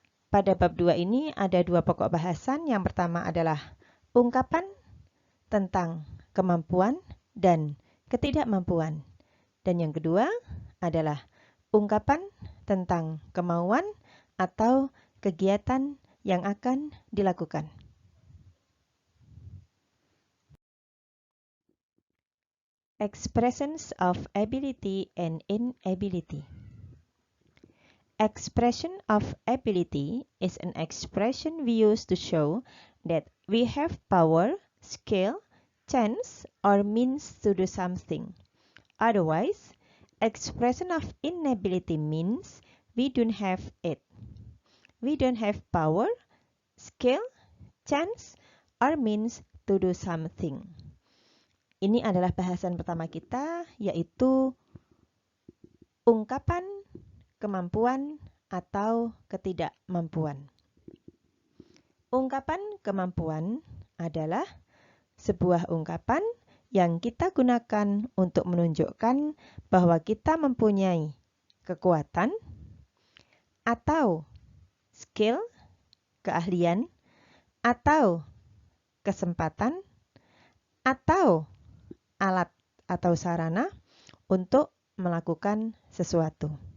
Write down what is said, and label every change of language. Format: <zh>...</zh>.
<id>Pada bab 2 ini ada dua pokok bahasan. Yang pertama adalah ungkapan tentang kemampuan dan ketidakmampuan. Dan yang kedua adalah ungkapan tentang kemauan atau kegiatan yang akan dilakukan.</id> <en>Expressions of ability and inability. Expression of ability is an expression we use to show that we have power, skill, chance, or means to do something. Otherwise, expression of inability means we don't have it. We don't have power, skill, chance, or means to do something.</en> <id>Ini adalah bahasan pertama kita, yaitu ungkapan kemampuan atau ketidakmampuan. Ungkapan kemampuan adalah sebuah ungkapan yang kita gunakan untuk menunjukkan bahwa kita mempunyai kekuatan atau skill, keahlian, atau kesempatan, atau alat atau sarana untuk melakukan sesuatu.</id>